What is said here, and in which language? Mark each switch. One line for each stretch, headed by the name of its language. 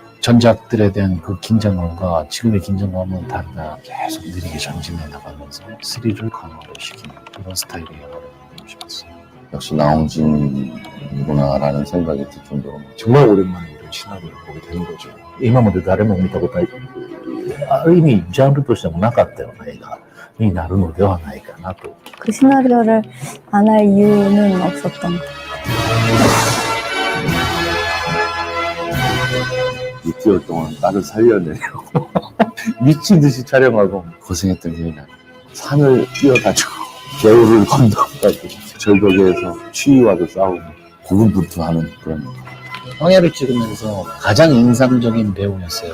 Korean: 전작들에 대한 그 긴장감과 지금의 긴장감은 다르다. 계속 느리게 전진해 나가면서 스릴을 강화를 시키는 그런 스타일의 영화를 만들고 싶었어요. 역시 나온진이구나라는 생각이 들 정도로 정말 오랜만에 이런 시나리오를 보게 되는 거죠.
Japanese: 今まで誰も見たことないある意味ジャンルとしてもなかったような映画になるのではないかなと.
Korean: 그 시나리오를 안 할 이유는 없었던 것. 6개월 동안 딸을 살려내려고 미친 듯이 촬영하고 고생했던 기억이 나요. 산을 뛰어가지고 개울을 건너가지고 절벽에서 추위와도 싸우고 고군분투하는 그런 황야를 찍으면서 가장 인상적인 배우였어요.